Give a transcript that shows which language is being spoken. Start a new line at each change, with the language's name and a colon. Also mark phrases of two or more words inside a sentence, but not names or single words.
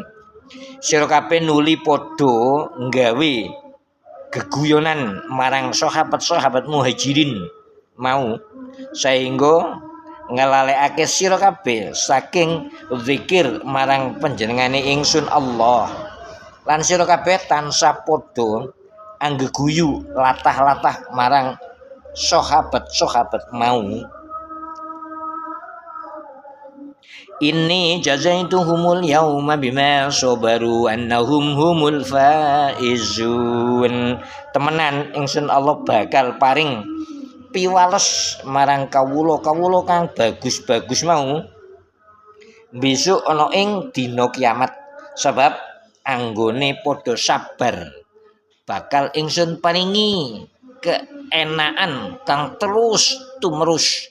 Javanese: Sira kabeh nuli padha nggawe geguyonan marang sahabat-sahabat muhajirin mau sehingga ngelalekake sira kabeh saking zikir marang panjenengane ingsun Allah lan sira kabeh tansah padha anggeguyu latah-latah marang sahabat-sahabat mau.
Arabic: إني جزيتهم اليوم بما صبروا أنهم هم الفائزون.
Javanese: Temenan ingsun Allah bakal paring piwales marang kawula-kawula kang bagus-bagus mau besok ana ing dina kiamat sebab anggone padha sabar bakal ingsun paringi keenaan kang terus tumerus.